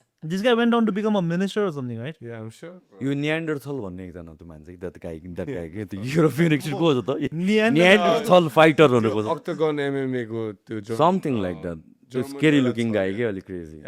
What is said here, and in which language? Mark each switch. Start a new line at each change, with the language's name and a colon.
English: This guy went on to become a minister or something, right? Yeah, I'm sure.
Nepali: यो नियान्डरथल भन्ने एकजना त्यो मान्छे
English: that guy
Nepali: के त्यो युरोपियन एक्सन को हो त नियान्डरथल फाइटर भनेको Octagon MMA को त्यो
English: something like that
Nepali: त्यो
English: scary looking guy
Nepali: के अलि
English: crazy